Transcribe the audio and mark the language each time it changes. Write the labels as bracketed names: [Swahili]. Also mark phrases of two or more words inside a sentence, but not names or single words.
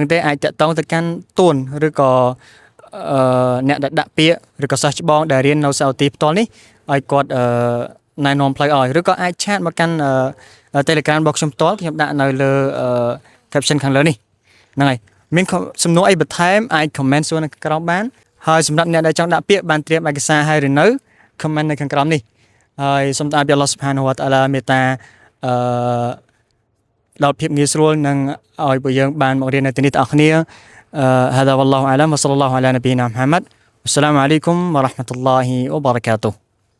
[Khmer] ទេអាចតាក់ទងទៅកាន់ទួនឬក៏អ្នកដែលដាក់ពាក្យឬក៏សិស្សច្បងដែលរៀននៅសាអូឌីផ្ទាល់នេះឲ្យគាត់ណែនាំផ្លូវឲ្យឬក៏អាចឆាតមកកាន់ Telegram របស់ខ្ញុំផ្ទាល់ខ្ញុំដាក់នៅលើ caption ខាងលើនេះហ្នឹងហើយមានសំណួរអីបន្ថែមអាច comment សួរនៅក្រោមបានហើយសម្រាប់អ្នកដែលចង់ដាក់ពាក្យបានត្រៀមឯកសារហើយឬនៅ comment នៅខាងក្រោមនេះហើយសូមតាពី [Arabic] الله سبحانه وتعالى [Khmer] មេត្តា ដល់ភាពងាយស្រួលនិងឲ្យពួកយើងបានមករៀននៅទីនេះទាំងអស់គ្នា [Arabic] هذا والله أعلم وصلى الله على نبينا محمد والسلام عليكم ورحمة الله وبركاته